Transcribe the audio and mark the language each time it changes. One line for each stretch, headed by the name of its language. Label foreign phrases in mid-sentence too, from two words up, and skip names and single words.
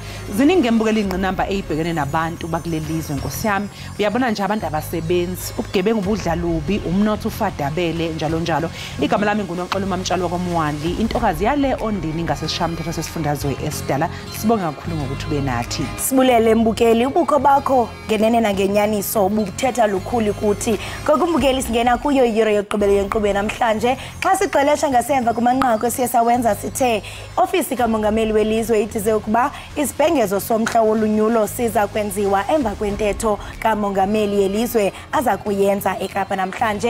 Zulu: Ziningi embukeli ingqinamba eyibhekene nabantu bakulelizwe Nkosi yami. Uyabona nje abantu abasebenzi, ubugebengu budlalubi, umnotho ufadabele njalo njalo. Igama lami nguNoxolo Mamtshalo wakwamwali, intokazi yale ondini ngasesishamthetho sesifundazwe esidala. Sibonga kakhulu ngokuthi ube nathi.
Xhosa: Sibulele Mbukeli ubukho bakho ngenene nangenyaniso ubuthetha lukhulu kuthi kokumbukeli singena kuyo iyure yokugqibela yenkqubo namhlanje xa sigqelesha ngasemva kumanqaku esiyesawenza sithe ofisi kamongameli welizwe itize ukuba isibhengezo somhla wolunyulo siza kwenziwa emva kwentetho kamongameli yelizwe aza kuyenza eKapa namhlanje.